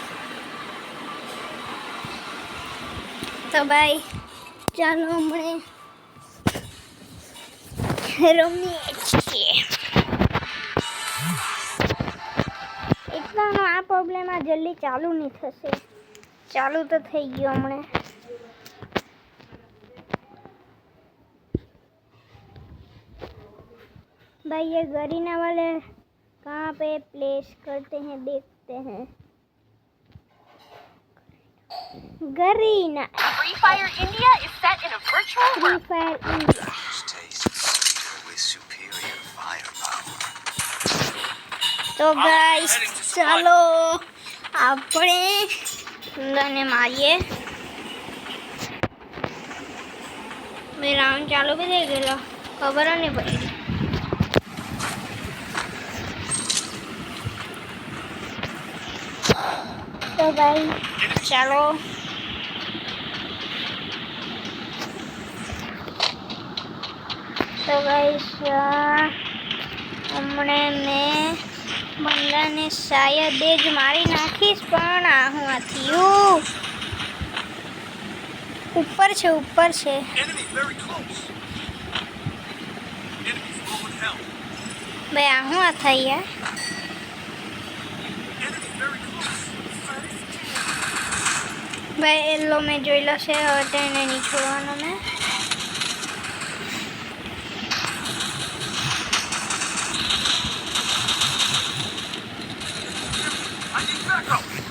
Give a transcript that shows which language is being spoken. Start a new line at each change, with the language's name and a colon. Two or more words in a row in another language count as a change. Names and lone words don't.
Hindi: तो भाई
Gujarati: ચાલો હમણે રમીએ છીએ। એટલાનો આ પ્રોબ્લેમ આ જલ્દી ચાલુ નહીં થશે। ચાલુ તો થઈ ગયો હમણે।
Hindi: भाई ये गरीना वाले कहाँ पे प्लेस करते हैं देखते हैं। गरीना
English: Free Fire India is set in a virtual
Hindi: फ्री
English: world.
Hindi: फायर इंडिया। तो गाइस चलो
Gujarati: આપણે અંદરને મારીએ। મેં રાઉન્ડ ચાલુ બી થઈ ગયેલો, ખબર જ નહીં પડી।
Hindi: तो भाई चलो तो गाइस
Gujarati: હમણે મેં બંદાને શાયદ જ મારી નાખીશ, પણ આ હું આ થયું ઉપર છે
English: Enemy very close. Enemies low in health.
Gujarati: ભાઈ આ હું આ થઈ યાર।
English: Enemy very close.
Gujarati: ભાઈ એલો મેં જોયેલો છે, હવે તેને નહીં છોડવાનો મેં।
English: I need backup.